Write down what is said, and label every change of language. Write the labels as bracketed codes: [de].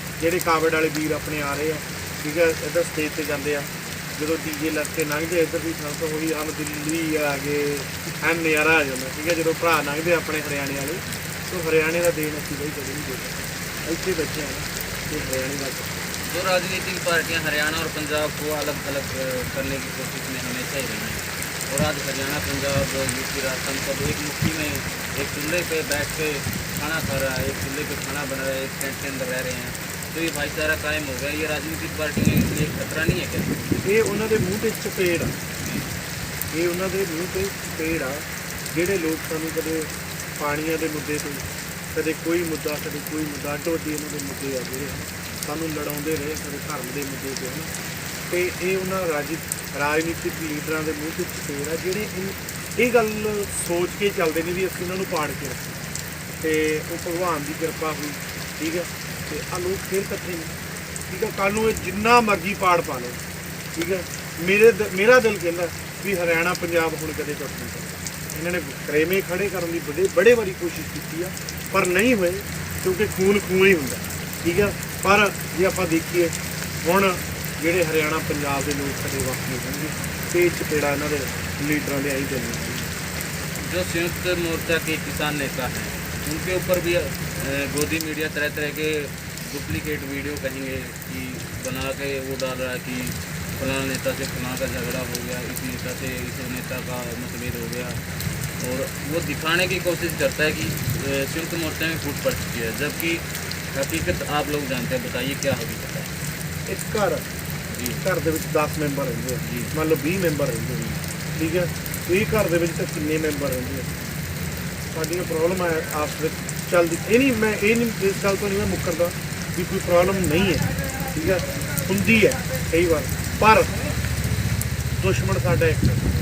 [pa] ਜਿਹੜੇ ਕਾਵੜ ਵਾਲੇ ਵੀਰ ਆਪਣੇ ਆ ਰਹੇ ਆ, ਠੀਕ ਹੈ, ਇੱਧਰ ਸਟੇਜ 'ਤੇ ਜਾਂਦੇ ਆ, ਜਦੋਂ ਡੀਜੇ ਲੱਗ ਕੇ ਲੰਘਦੇ ਇੱਧਰ ਦੀ ਥਾਂ ਤੋਂ ਹੋਈ ਹਮ ਦਿੱਲੀ ਆ ਗਏ, ਐਨ ਨਜ਼ਾਰਾ ਆ ਜਾਂਦਾ, ਠੀਕ ਹੈ। ਜਦੋਂ ਭਰਾ ਲੰਘਦੇ ਆਪਣੇ ਹਰਿਆਣੇ ਵਾਲੇ, ਤੋਂ ਹਰਿਆਣੇ ਦਾ ਦੇਣ ਅਸੀਂ ਬਈ ਕਦੇ ਨਹੀਂ ਦੇਣਾ, ਇੱਥੇ ਬੈਠੇ ਆ ਨਾ, ਤੇ ਹਰਿਆਣੇ ਦਾ। [hi] जो राजनीतिक पार्टियां हरियाणा और पंजाब को अलग अलग करने की कोशिश में हमेशा ही रही हैं, और आज हरियाणा, पंजाब, यूपी, राजस्थान सब एक मुट्ठी में एक चूल्हे पे बैठ के खाना खा रहा है, एक चूल्हे पे खाना बना रहा है, एक टेंट के अंदर रह रहे हैं, तो ये भाईचारा कायम हो गया। ये राजनीतिक पार्टियों के लिए खतरा नहीं है क्या? [pa] ਇਹ ਉਹਨਾਂ ਦੇ ਮੂੰਹ ਤੇ ਚਪੇੜ ਆ, ਇਹ ਉਹਨਾਂ ਦੇ ਮੂੰਹ ਤੇ ਚਪੇੜ ਆ। ਜਿਹੜੇ ਲੋਕ ਸਾਨੂੰ ਕਦੇ ਪਾਣੀਆਂ ਦੇ ਮੁੱਦੇ ਤੋਂ, ਕਦੇ ਕੋਈ ਮੁੱਦਾ, ਕਦੇ ਕੋਈ ਮੁੱਦਾ, ਅੱਡੋ ਅੱਡੀ ਇਹਨਾਂ ਦੇ ਮੁੱਦੇ ਆ ਜਿਹੜੇ ਸਾਨੂੰ ਲੜਾਉਂਦੇ ਰਹੇ, ਕਦੇ ਧਰਮ ਦੇ ਮੁੱਦੇ 'ਤੇ ਹਨ, ਅਤੇ ਇਹ ਉਹਨਾਂ ਰਾਜਨੀਤਿਕ ਲੀਡਰਾਂ ਦੇ ਮੂੰਹ 'ਤੇ ਚਪੇੜ ਆ, ਜਿਹੜੇ ਇਹ ਗੱਲ ਸੋਚ ਕੇ ਚੱਲਦੇ ਨੇ ਵੀ ਅਸੀਂ ਉਹਨਾਂ ਨੂੰ ਪਾੜ ਕੇ ਰੱਖੀਏ, ਅਤੇ ਉਹ ਭਗਵਾਨ ਦੀ ਕਿਰਪਾ ਹੋਈ, ਠੀਕ ਹੈ। ਅਤੇ ਆਹ ਲੋਕ ਫਿਰ ਇਕੱਠੇ ਨੇ, ਠੀਕ ਹੈ। ਕੱਲ੍ਹ ਨੂੰ ਇਹ ਜਿੰਨਾ ਮਰਜ਼ੀ ਪਾੜ ਪਾ ਲਓ, ਠੀਕ ਹੈ। ਮੇਰਾ ਦਿਲ ਕਹਿੰਦਾ ਵੀ ਹਰਿਆਣਾ ਪੰਜਾਬ ਹੁਣ ਕਦੇ ਟੁੱਟ ਨਹੀਂ ਸਕਦਾ। ਇਹਨਾਂ ਨੇ ਕਰੇਮੇ ਖੜੇ ਕਰਨ ਦੀ ਬੜੇ ਵਾਰੀ ਕੋਸ਼ਿਸ਼ ਕੀਤੀ ਆ, ਪਰ ਨਹੀਂ ਹੋਏ, ਕਿਉਂਕਿ ਖੂਨ ਹੀ ਹੁੰਦਾ, ਠੀਕ ਹੈ। ਪਰ ਜੇ ਆਪਾਂ ਦੇਖੀਏ ਹੁਣ ਜਿਹੜੇ ਹਰਿਆਣਾ ਪੰਜਾਬ ਦੇ ਲੋਕ ਕਦੇ ਵਕਤ ਨਹੀਂ ਹੋਣਗੇ, ਤੇ ਚਪੇੜਾ ਇਹਨਾਂ ਦੇ ਲੀਡਰਾਂ ਦੇ ਆਈ ਦੇਣੀ। [hi] जो संयुक्त मोर्चा के किसान नेता हैं, उनके ऊपर भी गोदी मीडिया तरह तरह के डुप्लीकेट वीडियो कहेंगे कि बना के वो डाल रहा है कि फलाना नेता से फलाना का झगड़ा हो गया, इस नेता से इस नेता का मतभेद हो गया, और वो दिखाने की कोशिश करता है कि संयुक्त मोर्चा में फूट पड़ चुकी है, जबकि हकीकत आप लोग जानते हैं। बताइए क्या हकीकत है? [pa] ਇੱਕ ਘਰ ਦੇ ਵਿੱਚ 10 ਮੈਂਬਰ ਰਹਿੰਦੇ ਆ, ਮੰਨ ਲਓ 20 ਮੈਂਬਰ ਰਹਿੰਦੇ ਨੇ, ਠੀਕ ਹੈ। ਇਹ ਘਰ ਦੇ ਵਿੱਚ ਤਾਂ ਕਿੰਨੇ ਮੈਂਬਰ ਰਹਿੰਦੇ ਆ, ਸਾਡੀਆਂ ਪ੍ਰੋਬਲਮ ਆਪਸ ਵਿੱਚ ਚੱਲਦੀ। ਮੈਂ ਇਸ ਗੱਲ ਤੋਂ ਨਹੀਂ ਮੈਂ ਮੁੱਕਰਦਾ ਵੀ ਕੋਈ ਪ੍ਰੋਬਲਮ ਨਹੀਂ ਹੈ, ਠੀਕ ਹੈ, ਹੁੰਦੀ ਹੈ ਕਈ ਵਾਰ, ਪਰ ਦੁਸ਼ਮਣ ਸਾਡਾ ਇੱਕ ਹੈ।